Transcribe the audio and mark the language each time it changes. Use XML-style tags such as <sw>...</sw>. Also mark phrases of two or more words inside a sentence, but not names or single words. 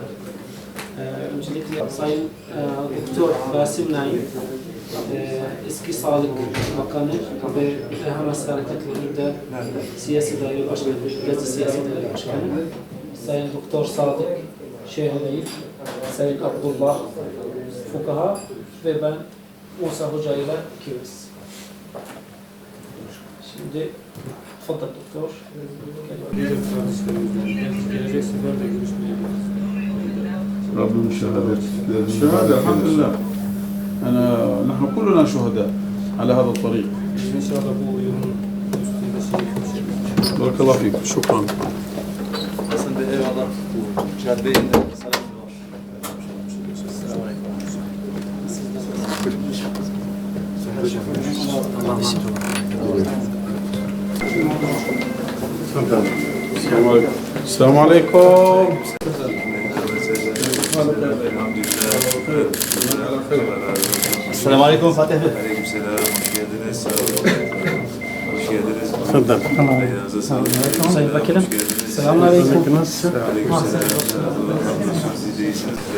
<tr>Öncelikle Sayın Doktor Basim Naim, eski Sağlık Bakanı ve Hamas Hareketliği'nde Siyasi Daire Başkanı, Gezi Siyasi Daire Başkanı, Sayın Doktor Sadık Şehirli, Sayın Abdullah Fukaha ve ben Musa Hoca ile ikimiz. Şimdi Fadıl Doktor. Gelecek sefer de görüşmeye</tr> <ar>ربنا شهادة الشهادة الحمد لله. نحن كلنا شهداء على هذا الطريق. إن شاء الله</ar> <tr>bu yolun üstünde şey.</tr> <ar>بارك الله فيك. شكرا.</ar> <tr>Aslında eyvallah bu caddenin de selamı var.</tr> <ar>السلام عليكم.</ar> <tr>Selamun aleyküm Fatih Bey. Aleykümselam. Hoş geldiniz. Hoş geldiniz. Tefadal. Ayağınıza sağlık. Sayın Vekilim. Hoş geldiniz. Selamünaleyküm. Aleykümselam. Siz de iyisiniz.</tr>